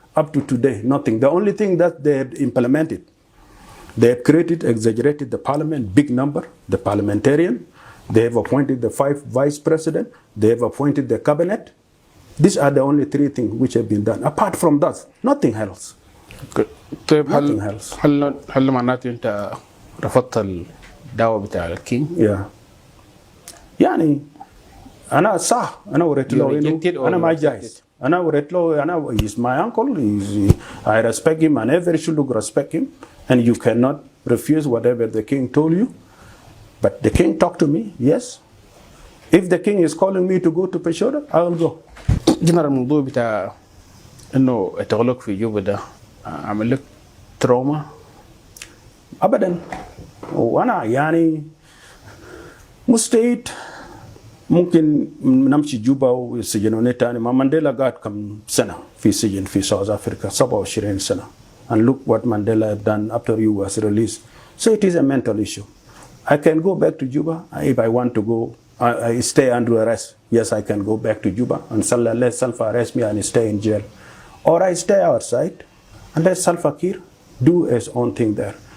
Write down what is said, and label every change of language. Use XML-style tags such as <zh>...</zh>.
<en>Up to today, nothing. The only thing that they had implemented, they have created, exaggerated the parliament, big number, the parliamentarian. They have appointed the 5 vice president. They have appointed the cabinet. These are the only 3 things which have been done. Apart from that, nothing else. Nothing else.</en> <ar>هل معناته أنت رفضت الدعوة بتاع الكينج؟</ar> <en>Yeah.</en> <ar>يعني أنا صح أنا وريت له إنه أنا ما جايز. أنا وريت له أنا</ar> <en>he's my uncle. I respect him and everybody should respect him. And you cannot refuse whatever the king told you. But the king talked to me, yes. If the king is calling me to go to Peshawar, I will go.</en> <ar>جنرال الموضوع بتاع إنه التغلق في جوبا ده عمل لك تروما؟ أبدا. وأنا يعني مستعد ممكن نمشي جوبا وسجنوني تاني. ما مانديلا قعد كم سنة في سجن في South Africa 27 سنة.</ar> <en>And look what Mandela have done after he was released. So it is a mental issue. I can go back to Juba if I want to go. I stay under arrest. Yes, I can go back to Juba and let Salva arrest me and stay in jail. Or I stay outside and let Salva Kiir do his own thing there.</en>